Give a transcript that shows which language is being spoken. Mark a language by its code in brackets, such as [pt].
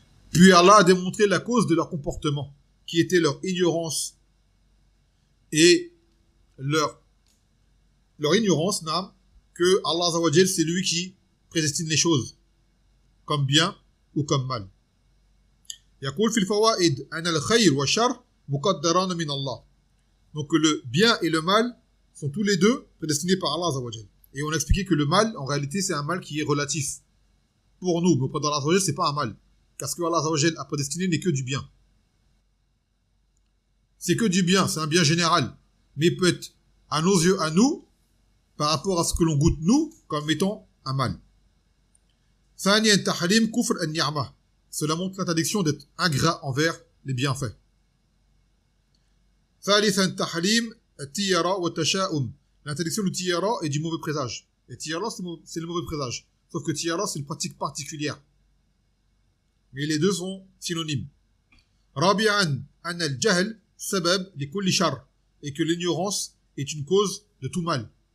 [fr] Puis Allah a démontré la cause de leur comportement, qui était leur ignorance et leur ignorance, que Allah Azza wa Jal, c'est lui qui prédestine les choses, comme bien ou comme mal. [ar] يقول في الفوائد أن الخير والشر مقدران من الله. [fr] Donc le bien et le mal sont tous les deux prédestinés par Allah Azza wa Jal. Et on a expliqué que le mal, en réalité, c'est un mal qui est relatif pour nous, mais auprès d'Allah Azza wa Jal, c'est pas un mal. Car ce que Allah Azza wa Jal a prédestiné n'est que du bien. C'est que du bien, c'est un bien général. Mais peut être, à nos yeux, à nous, par rapport à ce que l'on goûte nous, comme étant un mal. [ar] ثانيا تحريم كفر النعمة. [fr] Cela montre l'interdiction d'être ingrat envers les bienfaits. [ar] ثالثا تحريم التيرة والتشاؤم. [fr] L'interdiction du tiyara et du mauvais présage. Et tiyara, c'est le mauvais présage. Sauf que tiyara, c'est une pratique particulière. Mais les deux sont synonymes. [ar] رابعا أن الجهل سبب لكل شر. [fr] Et que l'ignorance est une cause de tout mal.